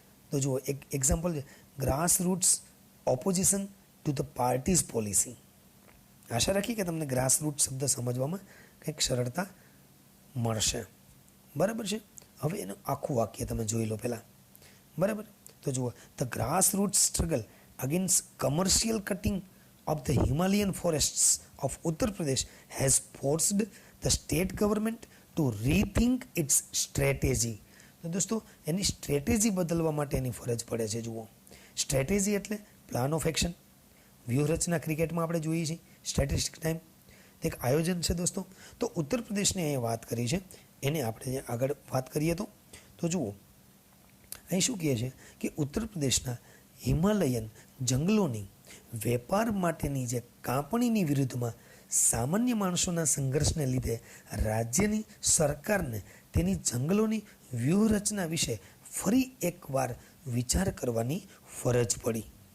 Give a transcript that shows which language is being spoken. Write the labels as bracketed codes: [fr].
[gu] તો જુઓ એક એક્ઝામ્પલ છે, [en] Grass roots opposition to the party's policy. [gu] આશા રાખી કે તમને ગ્રાસ રૂટ શબ્દ સમજવામાં કંઈક સરળતા મળશે, બરાબર છે. હવે એનું આખું વાક્ય તમે જોઈ લો પહેલાં, બરાબર. તો જુઓ, [en] The grass root struggle against commercial cutting of the Himalayan forests of Uttar Pradesh has forced the state government to rethink its strategy. [gu] તો દોસ્તો, એની સ્ટ્રેટેજી બદલવા માટે એની ફરજ પડે છે. જુઓ, સ્ટ્રેટેજી એટલે પ્લાન ઓફ એક્શન, વ્યૂહરચના. ક્રિકેટમાં આપણે જોઈએ છીએ સ્ટ્રેટેજિક ટાઈમ, એક આયોજન છે દોસ્તો. તો ઉત્તર પ્રદેશની અહીંયા વાત કરી છે, એને આપણે આગળ વાત કરીએ તો જુઓ અહીં શું કહે છે કે ઉત્તર પ્રદેશના હિમાલયન જંગલોની વેપાર માટેની જે કાપણીની વિરુદ્ધમાં સામાન્ય માણસોના સંઘર્ષને લીધે રાજ્યની સરકારને તેની જંગલોની વ્યૂહરચના વિશે ફરી એકવાર વિચાર કરવાની ફરજ પડી.